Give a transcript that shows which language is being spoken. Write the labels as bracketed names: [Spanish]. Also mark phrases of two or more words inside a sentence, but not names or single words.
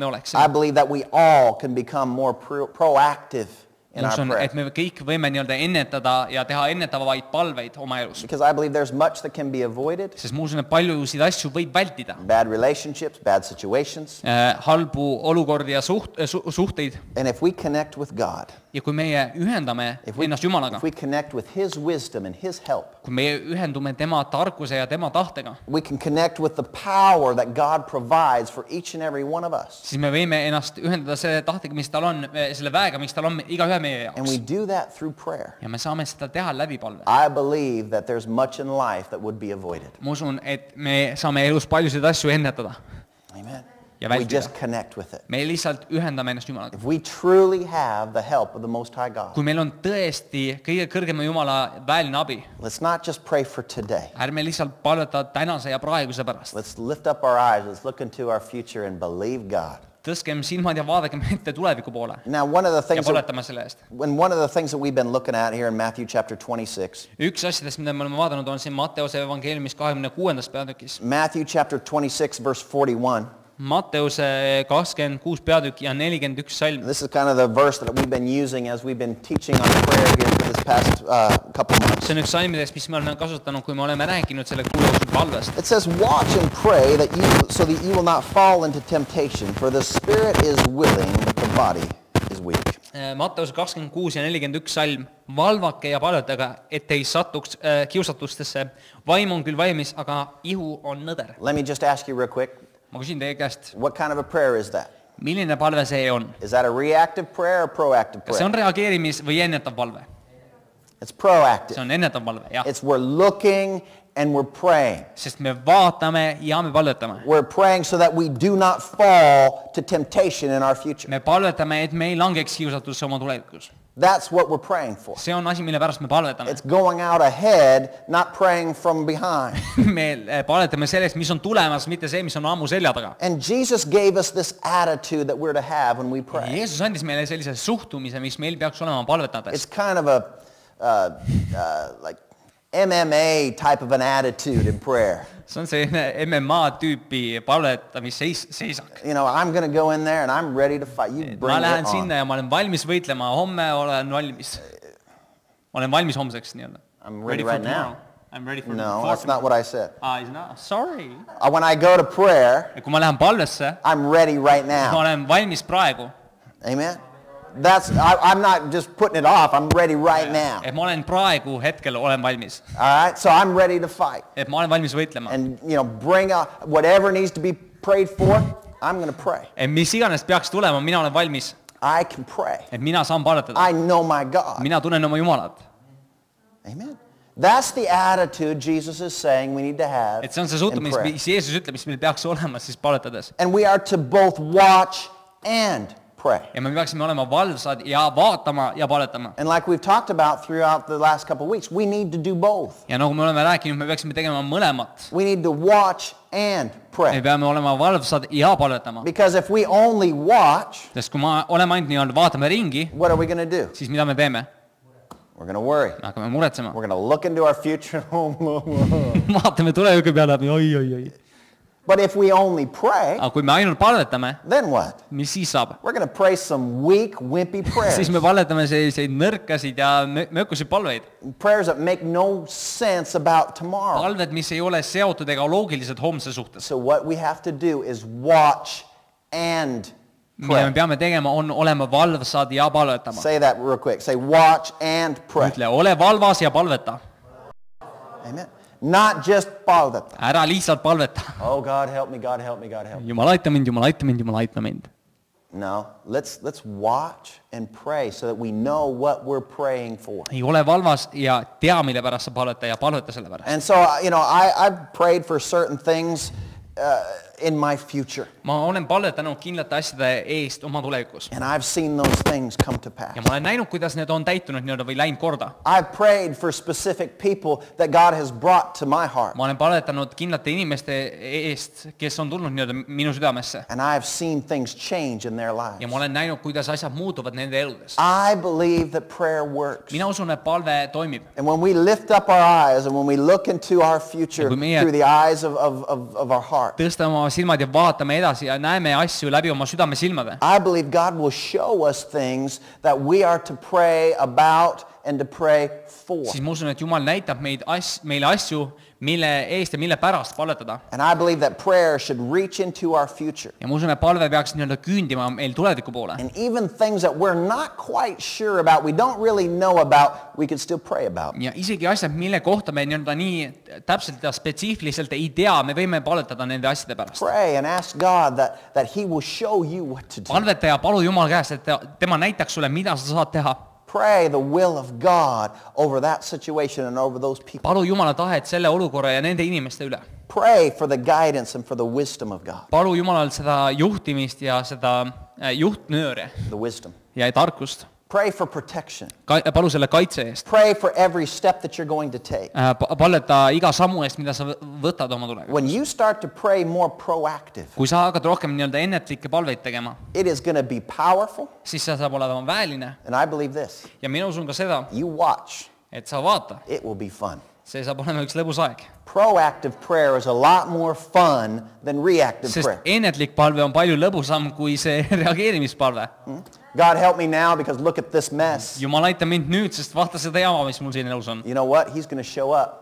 [English] I [Estonian] oleksime. [English] believe that we all can become more proactive in [Estonian] Ma [English] our [Estonian] usun, [English] prayer. [Estonian] et me kõik võime nii-öelda ennetada ja teha ennetavaid palveid oma elus. [English] Because I believe there's much that can be avoided. [Estonian] Sest ma usun, et paljusid asju võib vältida. [English] Bad relationships, bad situations. [Estonian] Halbu olukordi ja suhteid. [English] And if we connect with God, [Estonian] Ja kui meie ühendame ennast Jumalaga, [English] if we connect with His wisdom and His help, [Estonian] kui meie ühendume tema tarkuse ja tema tahtega, [English] we can connect with the power that God provides for each and every one of us. [Estonian] siis me võime ennast ühendada selle tahtega, mis tal on, selle väega, mis tal on igaühe meie [English] And we [Estonian] jaoks. [English] do that through prayer. [Estonian] Ja me saame seda teha läbi palve. [English] I believe that there's much in life that would be avoided. [Estonian] Ma usun, et me saame elus paljusid asju ennetada. [English] Amen. [Estonian] ja [English] We [Estonian] vältida. [English] just connect with it. [Estonian] Me lihtsalt ühendame ennast Jumalaga. [English] If we truly have the help of the Most High God, [Estonian] Kui meil on tõesti kõige kõrgema Jumala väeline abi, [English] let's not just pray for today. [Estonian] ärme lihtsalt palveta tänase ja praeguse pärast. [English] Let's lift up our eyes. Let's look into our future and believe God. [Estonian] Tõstkem silmad ja vaadakem ette tuleviku poole [English] Now, one of the [Estonian] ja [English] things that, [Estonian] palvetame selle eest. [English] we've been looking at here in Matthew chapter 26, [Estonian] Üks asjadest, mida me oleme vaadanud, on siin Matteuse evangeeliumis 26. peatükis. [English] Matthew chapter 26, verse 41. [Estonian] Matteuse 26 peatükk ja 41 salm. [English] This is kind of the verse that we've been using as we've been teaching on prayer here for this past couple months. [Estonian] See on üks salmidest, mis me oleme kasutanud, kui me oleme rääkinud selle kuu jooksul palvest. [English] It says, watch and pray so that you will not fall into temptation, for the spirit is willing, but the body is weak. [Estonian] Matteuse 26 ja 41 salm. Valvake ja palvetage, et ei satuks kiusatustesse. Vaim on küll valmis, aga ihu on nõder. [English] Let me just ask you real quick, [Estonian] Ma küsin teie käest, [English] what kind of a prayer is that? [Estonian] milline palve see on? [English] Is that a reactive prayer or proactive [Estonian] Kas see [English] prayer? [Estonian] on reageerimis- või ennetav palve? [English] It's [Estonian] See [English] proactive. [Estonian] on ennetav palve, jah. [English] It's we're looking and we're praying. [Estonian] Sest me vaatame ja me palvetame. [English] We're praying so that we do not fall to temptation in our future. [Estonian] Me palvetame, et me ei langeks kiusatusse oma tulevikus. [English] That's what we're praying for. [Estonian] See on asi, mille pärast me palvetame. [English] It's going out ahead, not praying from behind. [Estonian] Me palvetame sellest, mis on tulemas, mitte see, mis on ammu selja taga. [English] And Jesus gave us this attitude that we're to have when we pray. [Estonian] Jeesus andis meile sellise suhtumise, mis meil peaks olema palvetades. [English] It's kind of a like MMA type of an attitude in prayer. [Estonian] See on selline MMA tüüpi palvetamisseisak. [English] You know, I'm going to go in there and I'm ready to fight. You bring [Estonian] Ma [English] it [Estonian] lähen [English] on. [Estonian] sinna ja ma olen valmis võitlema. Homme olen valmis. Ma olen valmis homseks nii-öelda. [English] I'm ready right now. I'm ready for No, for that's not what I said. He's not. Sorry. When I go to prayer, [Estonian] Ja kui ma lähen palvesse, [English] I'm ready right [Estonian] ma [English] now. [Estonian] olen valmis praegu. [English] Amen? I'm not just putting it off. I'm ready right now. [Estonian] Et ma olen praegu hetkel olen valmis. [English] All right? So I'm ready to fight. [Estonian] Et ma olen valmis võitlema. [English] And, you know, bring out whatever needs to be prayed for, I'm going to pray. [Estonian] Et mis iganes peaks tulema, mina olen valmis. [English] I can pray. [Estonian] Et mina saan palvetada. [English] I know my God. [Estonian] Mina tunnen oma Jumalat. [English] Amen. That's the attitude Jesus is saying we need to have [Estonian] Et see on see [English] in [Estonian] suhtumine, [English] prayer. [Estonian] mis Jeesus ütleb, mis meil peaks olema siis palvetades. [English] And we are to both watch and pray. [Estonian] Ja me peaksime olema valvsad ja vaatama ja palvetama. [English] And like we've talked about throughout the last couple of weeks, we need to do both. [Estonian] Ja nagu me oleme rääkinud, me peaksime tegema mõlemat. [English] We need to watch and [Estonian] Me [English] pray. [Estonian] peame olema valvsad ja palvetama. [English] Because if we only watch, [Estonian] Sest kui me oleme ainult nii-öelda vaatame ringi, [English] what are we going to do? [Estonian] siis mida me teeme? [English] We're going to worry. [Estonian] Me hakkame muretsema. [English] We're going to look into our future. [Estonian] Vaatame tuleviku peale, oi. [English] But if we only pray, [Estonian] Aga kui me ainult palvetame, [English] then what? [Estonian] mis siis saab? [English] We're going to pray some weak, wimpy prayers. [Estonian] Siis me palvetame selliseid nõrkasid ja mökusid palveid. [English] Prayers that make no sense about tomorrow. [Estonian] Palved, mis ei ole seotud ega loogilised homse suhtes. [English] So what we have to do is watch and [Estonian] Mida [English] pray. [Estonian] me peame tegema, on olema valvsad ja palvetama. [English] Say that real quick. Say watch and pray. [Estonian] Ütle, ole valvas ja palveta. [English] Amen. Not just palveta. [Estonian] Ära lihtsalt palveta. [English] Oh, God help me, God help me, God help me. [Estonian] Jumal aita mind, Jumal aita mind, Jumal aita mind. [English] No, let's watch and pray so that we know what we're praying for. [Estonian] Ei ole valvas ja tea, mille pärast sa palveta ja palveta selle pärast. [English] And so, you know, I've prayed for certain things in my future. [Estonian] Ma olen palvetanud kindlate asjade eest oma tulevikus. [English] And I've seen those things come to pass. [Estonian] Ja ma olen näinud, kuidas need on täitunud nii-öelda või läinud korda. [English] I've prayed for specific people that God has brought to my heart. [Estonian] Ma olen palvetanud kindlate inimeste eest, kes on tulnud nii-öelda minu südamesse. [English] And I've seen things change in their lives. [Estonian] Ja ma olen näinud, kuidas asjad muutuvad nende eludes. [English] I believe that prayer works. [Estonian] Mina usun, et palve toimib. [English] And when we lift up our eyes and when we look into our future [Estonian] Ja kui meie- [English] through the eyes of our heart, [Estonian] Tõstame oma silmad ja vaatame edasi ja näeme asju läbi oma südame silmade. [English] I believe God will show us things that we are to pray about and to pray for. [Estonian] Siis ma usun, et Jumal näitab meile asju, mille eest ja mille pärast palvetada. [English] And I believe that prayer should reach into our future. [Estonian] Ja ma usun, et palve peaks nii-öelda küündima meil tuleviku poole. [English] And even things that we're not quite sure about, we don't really know about, we could still pray about. [Estonian] Ja isegi asjad, mille kohta me nii-öelda nii täpselt ja spetsiifiliselt ei tea, me võime palvetada nende asjade pärast. [English] Pray and ask God that He will show you what to do. [Estonian] Palveta ja palu Jumal käest, et tema näitaks sulle, mida sa saad teha. [English] Pray the will of God over that situation and over those people. [Estonian] palu Jumala tahet selle olukorra ja nende inimeste üle. [English] Pray for the guidance and for the wisdom of God. [Estonian] palu Jumalal seda juhtimist ja seda juhtnööre [English] The wisdom. [Estonian] ja tarkust. [English] Pray for protection. [Estonian] palu selle kaitse eest. [English] Pray for every step that you're going to take. [Estonian] Palveta iga sammu eest, mida sa võtad oma tulevikus. [English] When you start to pray more proactive, [Estonian] kui sa hakkad rohkem nii-öelda ennetlikke palveid tegema, [English] it is going to be powerful. [Estonian] siis see saab olema väeline [English] And I believe this. [Estonian] ja mina usun ka seda, [English] You watch. [Estonian] et sa vaata, [English] It will be fun. [Estonian] see saab olema üks lõbus aeg. [English] Proactive prayer is a lot more fun than reactive [Estonian] Sest [English] prayer. [Estonian] ennetlik palve on palju lõbusam kui see reageerimispalve. [English] God help me now because look at this mess. [Estonian] Jumal aita mind nüüd, sest vaata seda jama, mis mul siin elus on. [English] You know what? He's going to show up